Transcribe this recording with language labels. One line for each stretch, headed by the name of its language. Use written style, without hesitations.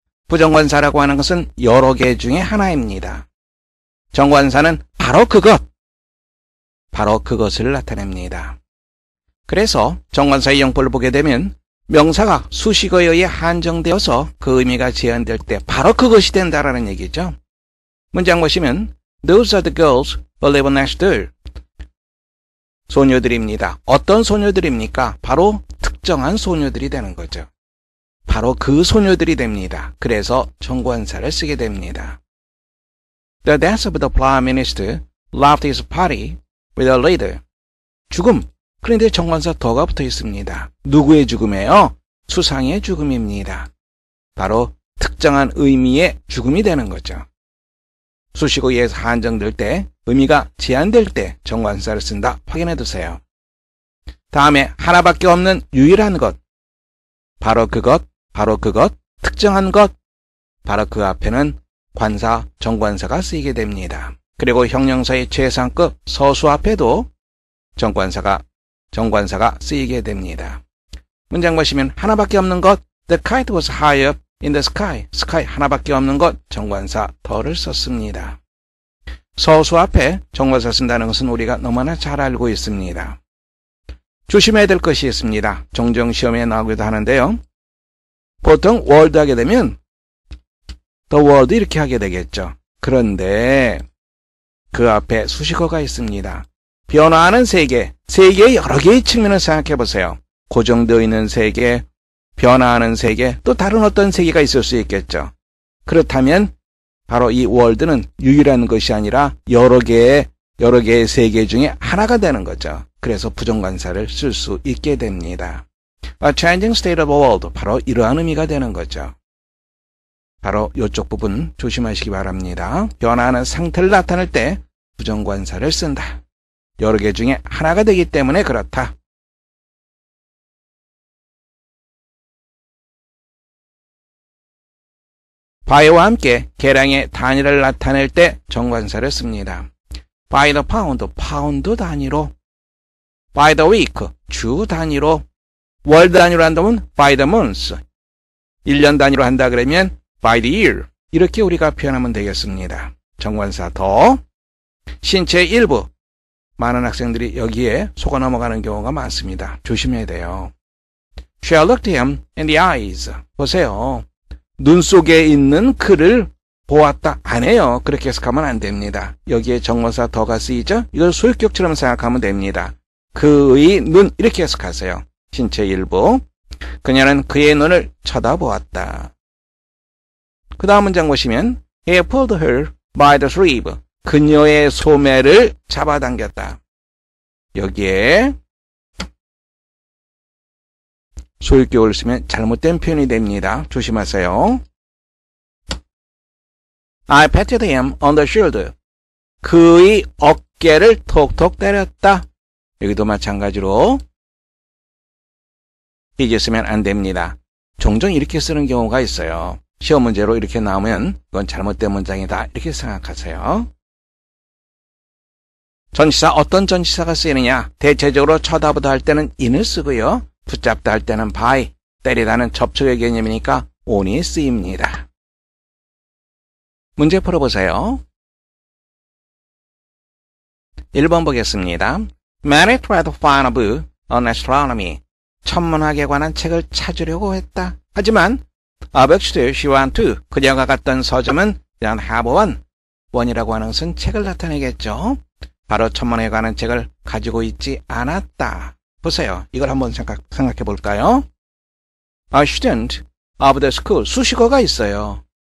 Korean: 부정관사라고 하는 것은 여러 개 중에 하나입니다. 정관사는 바로 그것을 나타냅니다. 그래서 정관사의 용법을 보게 되면 명사가 수식어에 의해 한정되어서 그 의미가 제한될 때 바로 그것이 된다라는 얘기죠. 문장 보시면
English: Those are the girls who live next door.
Korean: 소녀들입니다. 어떤 소녀들입니까? 바로 특정한 소녀들이 되는 거죠. 바로 그 소녀들이 됩니다. 그래서 정관사를 쓰게 됩니다.
English: The death of the prime minister left his party with a leader.
Korean: 죽음. 그런데 정관사 더가 붙어 있습니다. 누구의 죽음이에요? 수상의 죽음입니다. 바로 특정한 의미의 죽음이 되는 거죠. 수식어에 의해서 한정될 때, 의미가 제한될 때 정관사를 쓴다. 확인해 두세요. 다음에 하나밖에 없는 유일한 것. 바로 그것, 특정한 것. 바로 그 앞에는 관사, 정관사가 쓰이게 됩니다. 그리고 형용사의 최상급 서수 앞에도 정관사가 쓰이게 됩니다. 문장 보시면 하나밖에 없는 것,
English: The kite was high up in the sky.
Korean: sky 하나밖에 없는 것, 정관사 더를 썼습니다. 서수 앞에 정관사 쓴다는 것은 우리가 너무나 잘 알고 있습니다. 조심해야 될 것이 있습니다. 종종 시험에 나오기도 하는데요. 보통 world 하게 되면
English: the world
Korean: 이렇게 하게 되겠죠. 그런데 그 앞에 수식어가 있습니다. 변화하는 세계, 세계의 여러 개의 측면을 생각해 보세요. 고정되어 있는 세계, 변화하는 세계, 또 다른 어떤 세계가 있을 수 있겠죠. 그렇다면 바로 이 월드는 유일한 것이 아니라 여러 개의 세계 중에 하나가 되는 거죠. 그래서 부정관사를 쓸 수 있게 됩니다.
English: A changing state of the world,
Korean: 바로 이러한 의미가 되는 거죠. 바로 이쪽 부분 조심하시기 바랍니다. 변화하는 상태를 나타낼 때 부정관사를 쓴다. 여러 개 중에 하나가 되기 때문에 그렇다. by와 함께 계량의 단위를 나타낼 때 정관사를 씁니다.
English: by the pound,
Korean: 파운드 단위로.
English: by the week,
Korean: 주 단위로. 월 단위로 한다면
English: by the month.
Korean: 1년 단위로 한다 그러면
English: by the year.
Korean: 이렇게 우리가 표현하면 되겠습니다. 정관사 더. 신체의 일부. 많은 학생들이 여기에 속아 넘어가는 경우가 많습니다. 조심해야 돼요.
English: She looked him in the eyes.
Korean: 보세요. 눈 속에 있는 그를 보았다. 안 해요. 그렇게 해석하면 안 됩니다. 여기에 정관사 더가 쓰이죠? 이걸 소유격처럼 생각하면 됩니다. 그의 눈 이렇게 해석하세요. 신체 일부. 그녀는 그의 눈을 쳐다보았다. 그 다음 문장 보시면
English: He pulled her by the sleeve.
Korean: 그녀의 소매를 잡아당겼다. 여기에 소유격을 쓰면 잘못된 표현이 됩니다. 조심하세요.
English: I patted him on the shoulder.
Korean: 그의 어깨를 톡톡 때렸다. 여기도 마찬가지로 이제 쓰면 안 됩니다. 종종 이렇게 쓰는 경우가 있어요. 시험 문제로 이렇게 나오면 이건 잘못된 문장이다. 이렇게 생각하세요. 전치사, 어떤 전치사가 쓰이느냐? 대체적으로 쳐다보다 할 때는 in을 쓰고요. 붙잡다 할 때는 by, 때리다는 접촉의 개념이니까 on이 쓰입니다. 문제 풀어보세요. 1번 보겠습니다.
English: Mary tried to find a book on astronomy.
Korean: 천문학에 관한 책을 찾으려고 했다. 하지만
English: a bookstore she went to.
Korean: 그녀가 갔던 서점은
English: didn't have one.
Korean: 원이라고 하는 것은 책을 나타내겠죠. 바로 천문학에 관한 책을 가지고 있지 않았다. 보세요. 이걸 한번 생각해 볼까요?
English: A student of the school.
Korean: 수식어가 있어요.